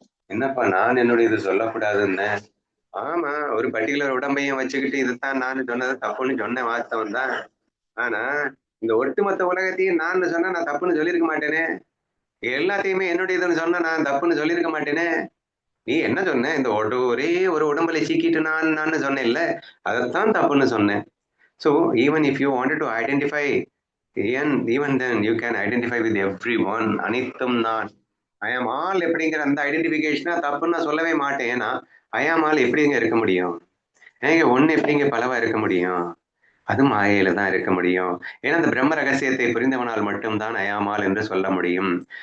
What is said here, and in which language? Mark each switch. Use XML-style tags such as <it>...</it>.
<ta>என்னப்பா நான் என்னுடையது சொல்லக்கூடாதுன்னு? ஆமா, ஒரு பர்டிகுலர் உடம்பையும் வச்சுக்கிட்டு இதுதான் நான் சொன்னது தப்புன்னு சொன்ன வாஸ்தவம் தான். ஆனா இந்த ஒட்டுமொத்த உலகத்தையும் நான் சொன்னா நான் தப்புன்னு சொல்லியிருக்க மாட்டேனே, எல்லாத்தையுமே என்னுடையதுன்னு சொன்னா நான் தப்புன்னு சொல்லியிருக்க மாட்டேனே. நீ என்ன சொன்ன? இந்த ஒரே ஒரு உடம்புல சீக்கிட்டு நான் சொன்னேன்ல, அதைத்தான் தப்புன்னு சொன்னேன்.</ta> <en>So even if you wanted to identify, even then you can identify with everyone.</en> <ta>அனைத்தும் நான்,</ta> <en>I am all</en> <ta>எப்படிங்கிற அந்த ஐடென்டிபிகேஷனா தப்புன்னு நான் சொல்லவே மாட்டேன். ஏன்னா</ta> <en>I am all</en> <ta>எப்படிங்க இருக்க முடியும்? ஏங்க ஒண்ணு எப்படிங்க பலவா இருக்க முடியும்? அது மாயையில தான் இருக்க முடியும். ஏன்னா அந்த பிரம்ம ரகசியத்தை புரிந்தவனால் மட்டும்தான் அயாமால் என்று சொல்ல முடியும்.</ta>